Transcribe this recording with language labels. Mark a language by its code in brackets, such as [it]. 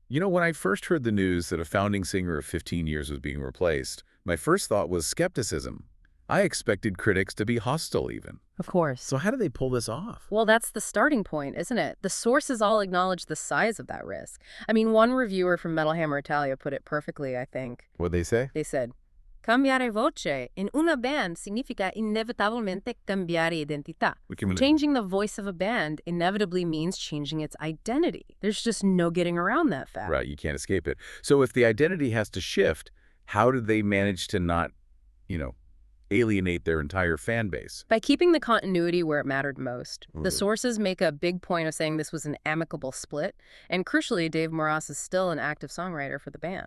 [en] When I first heard the news that a founding singer of 15 years was being replaced, my first thought was skepticism. I expected critics to be hostile even. Of course. So how do they pull this off? Well, that's the starting point, isn't it? The sources all acknowledge the size of that risk. I mean, one reviewer from Metal Hammer Italia put it perfectly, I think. What'd they say? [it] They said, cambiare voce in una band significa inevitabilmente cambiare identità. [en] Changing the voice of a band inevitably means changing its identity. There's just no getting around that fact. Right, you can't escape it. So if the identity has to shift, how did they manage to not, alienate their entire fan base? By keeping the continuity where it mattered most. The sources make a big point of saying this was an amicable split, and crucially, Dave Morris is still an active songwriter for the band.